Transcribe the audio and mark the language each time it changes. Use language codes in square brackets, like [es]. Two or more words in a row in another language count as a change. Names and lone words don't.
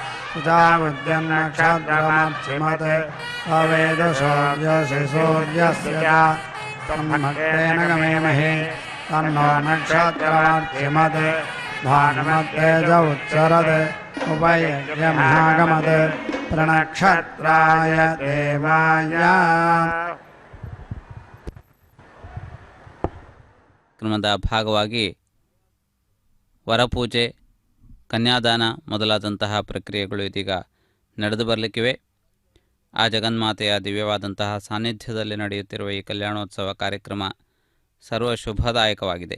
[sa] सुजावुद्यन्नक्षत्रमर्चिमत् अवेदशोर्यसि सूर्यस्य तन्मत्तेन गमेमहे तन्नो नक्षत्रमर्चिमत् भानुमत्तेज उत्सरत् उपयज्ञमहागमत् प्रणक्षत्राय देवाय [kn] ಕ್ರಮದ ಭಾಗವಾಗಿ ವರಪೂಜೆ, ಕನ್ಯಾದಾನ ಮೊದಲಾದಂತಹ ಪ್ರಕ್ರಿಯೆಗಳು ಇದೀಗ ನಡೆದು ಬರಲಿಕ್ಕಿವೆ. ಆ ಜಗನ್ಮಾತೆಯ ದಿವ್ಯವಾದಂತಹ ಸಾನ್ನಿಧ್ಯದಲ್ಲಿ ನಡೆಯುತ್ತಿರುವ ಈ ಕಲ್ಯಾಣೋತ್ಸವ ಕಾರ್ಯಕ್ರಮ ಸರ್ವ ಶುಭದಾಯಕವಾಗಿದೆ.